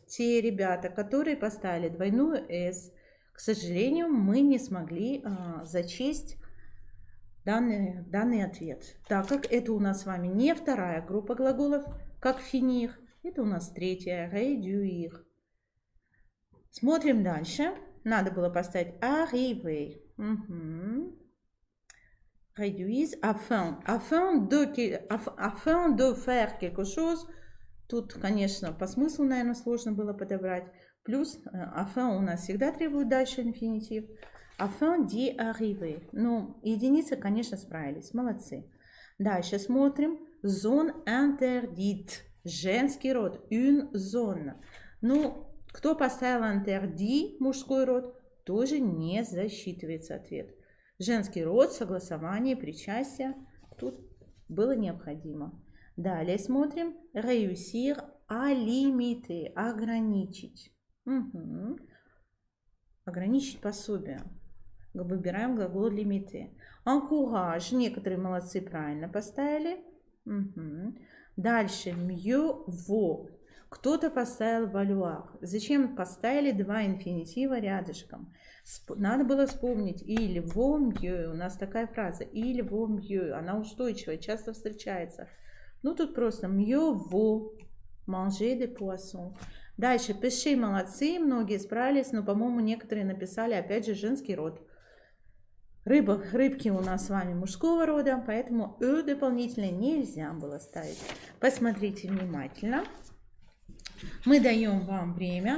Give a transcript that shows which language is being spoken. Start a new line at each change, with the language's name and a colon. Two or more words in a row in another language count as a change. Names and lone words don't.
Russian: Те ребята, которые поставили двойную S, к сожалению, мы не смогли зачесть данный ответ, так как это у нас с вами не вторая группа глаголов, как finir, это у нас третья, réduire. Смотрим дальше. Надо было поставить arriver. Угу.
French: Réduise afin de faire quelque chose.
Russian: Тут, конечно, по смыслу, наверное, сложно было подобрать. Плюс afin у нас всегда требует дальше инфинитив.
French: Afin d'y arriver.
Russian: Ну, единицы, конечно, справились. Молодцы. Дальше смотрим.
French: Zone interdite.
Russian: Женский род.
French: Une zone.
Russian: Ну, кто поставил interdit, мужской род, тоже не засчитывается ответ. Женский род, согласование, причастие. Тут было необходимо. Далее смотрим.
French: Réussir à limiter.
Russian: Ограничить. Угу. Ограничить пособие. Выбираем глагол limiter. Encourage. Некоторые молодцы правильно поставили. Угу. Дальше.
French: Mieux vaut.
Russian: Кто-то поставил valoir. Зачем поставили два инфинитива рядышком? Надо было вспомнить. Или
French: vaut mieux.
Russian: У нас такая фраза. Или
French: vaut mieux.
Russian: Она устойчивая, часто встречается. Ну, тут просто
French: mieux vaut manger des poissons.
Russian: Дальше. Pêcher молодцы. Многие справились, но, по-моему, некоторые написали, опять же, женский род. Рыбки у нас с вами мужского рода, поэтому дополнительно нельзя было ставить. Посмотрите внимательно. Мы даем вам время.